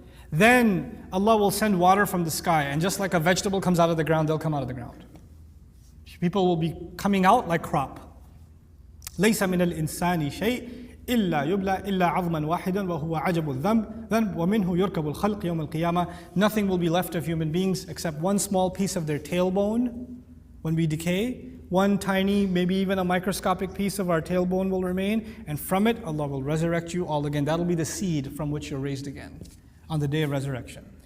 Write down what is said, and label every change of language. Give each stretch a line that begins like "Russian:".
English: Then Allah will send water from the sky, and just like a vegetable comes out of the ground, they'll come out of the ground. People will be coming out like crop.
Arabic: ليس من الإنسان شيء إلا يبلى إلا عظما واحدا وهو عجب الذنب ومنه يركب الخلق يوم القيامة.
English: Nothing will be left of human beings except one small piece of their tailbone when we decay. One tiny, maybe even a microscopic piece of our tailbone will remain, and from it Allah will resurrect you all again. That'll be the seed from which you're raised again on the day of resurrection.